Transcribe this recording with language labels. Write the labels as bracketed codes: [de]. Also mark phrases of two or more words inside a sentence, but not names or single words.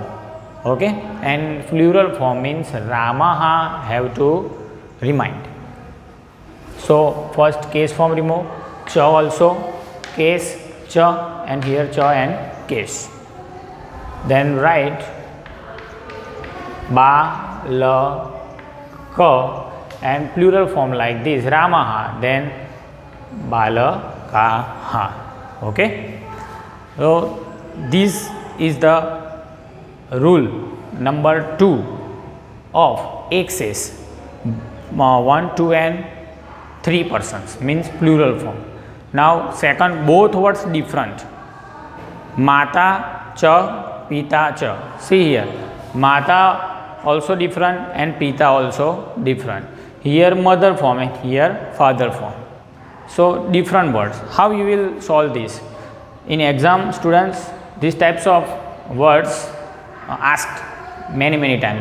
[en] Okay, and plural form means Ramaha have to remind. So first case form remove, cha also, case cha, and here cha and case. Then write ba, la, ka, and plural form like this, Ramaha, then balakaha. Okay, so this is the rule number 2 of excess. 1, 2 and 3 persons means plural form. Now second, both words different. [sa] माता च, पिता च. [en] See here, mata also different and pita also different. Here mother form and here father form. So different words. How you will solve this? In exam, students, these types of words asked many times.